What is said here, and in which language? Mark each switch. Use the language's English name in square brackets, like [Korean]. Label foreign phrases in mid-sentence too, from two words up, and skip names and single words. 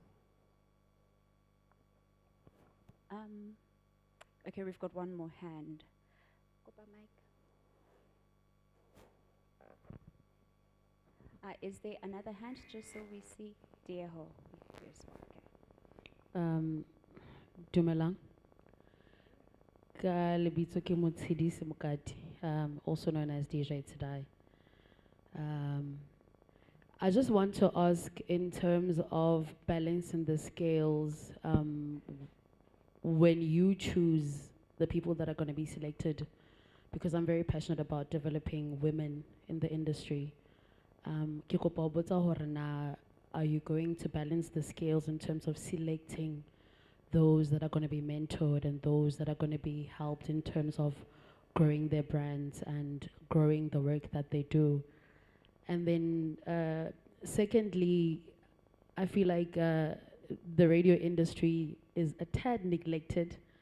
[English] Okay, we've got one more hand. [Southern Sotho] Kopa mic. [English] Is there another hand, just so we see? Dieho. Yes, okay. [Southern Sotho] Dumelang. Ka lebitso ke Motshedisi Mokati, [English] also known as DJ Today. I just want to ask, in terms of balancing the scales, when you choose the people that are going to be selected, because I'm very passionate about developing women in the industry. [Southern Sotho] Ke kopa ho botsa hore na, [English] are you going to balance the scales in terms of selecting those that are going to be mentored and those that are going to be helped in terms of growing their brands and growing the work that they do? And then secondly, I feel like the radio industry is a tad neglected.